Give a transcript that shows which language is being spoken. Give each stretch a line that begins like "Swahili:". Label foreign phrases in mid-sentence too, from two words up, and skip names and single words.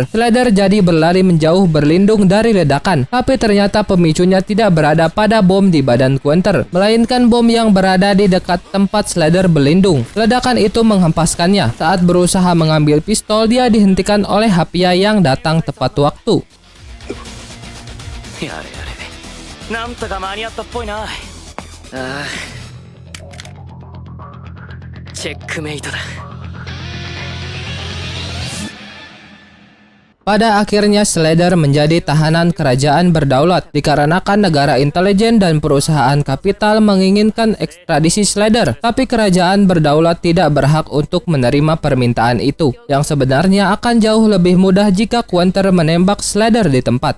Indonesian: Slater jadi berlari menjauh berlindung dari ledakan, tapi ternyata pemicunya tidak berada pada bom di badan Pointer, melainkan bom yang berada di dekat tempat Slater berlindung. Ledakan itu menghempaskannya. Saat berusaha mengambil pistol, dia dihentikan oleh Hapia yang datang tepat waktu.
Japanese: やれやれなんとか間に合ったっぽいな。ああチェックメイトだ。
Indonesian: Pada akhirnya Slater menjadi tahanan kerajaan berdaulat dikarenakan negara intelijen dan perusahaan kapital menginginkan ekstradisi Slater, tapi kerajaan berdaulat tidak berhak untuk menerima permintaan itu, yang sebenarnya akan jauh lebih mudah jika Pointer menembak Slater di tempat.